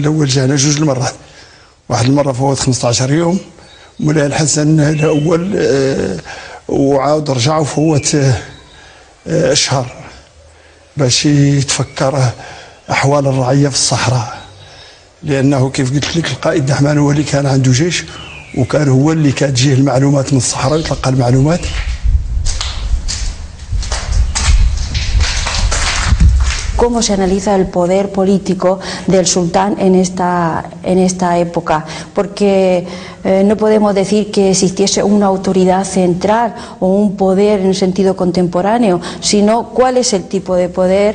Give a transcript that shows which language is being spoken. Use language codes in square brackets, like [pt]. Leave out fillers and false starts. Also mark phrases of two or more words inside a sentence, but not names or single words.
[ar] الأول جانا 2 المرات، واحد المرة فوت 15 يوم مولاي الحسن الأول وعاود رجع وفوت أشهر باش يتفكر أحوال الرعية في الصحراء، لأنه كيف قلت لك القائد دحمان هو اللي كان عنده جيش، وكان هو اللي كتجيه المعلومات من الصحراء يتلقى المعلومات. [es] ¿Cómo se analiza el poder político del sultán en esta época? Porque no podemos decir que existiese una autoridad central o un poder en el sentido contemporáneo, sino cuál es el tipo de poder.